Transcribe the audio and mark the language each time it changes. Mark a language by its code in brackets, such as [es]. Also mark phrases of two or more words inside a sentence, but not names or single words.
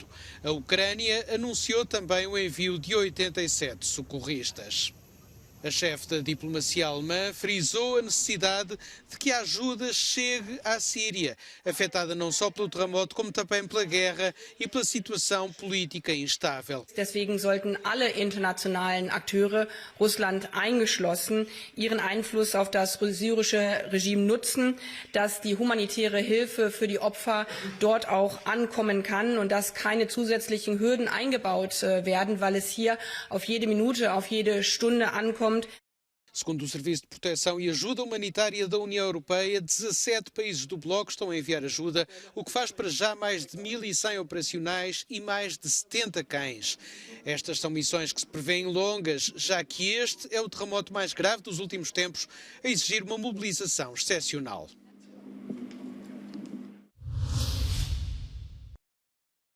[pt] A Ucrânia anunciou também o envio de 87 socorristas. A chefe da diplomacia alemã frisou a necessidade de que a ajuda chegue à Síria, afetada não só pelo terremoto, como também pela guerra e pela situação política instável. [de] Deswegen sollten alle internationalen Akteure, Russland eingeschlossen, ihren Einfluss auf das syrische Regime nutzen, dass die humanitäre Hilfe für die Opfer dort auch ankommen kann und dass keine zusätzlichen Hürden eingebaut werden, weil es hier auf jede Minute, auf jede Stunde ankommt. [pt] Segundo o Serviço de Proteção e Ajuda Humanitária da União Europeia, 17 países do bloco estão a enviar ajuda, o que faz para já mais de 1.100 operacionais e mais de 70 cães. Estas são missões que se prevêem longas, já que este é o terremoto mais grave dos últimos tempos, a exigir uma mobilização excepcional.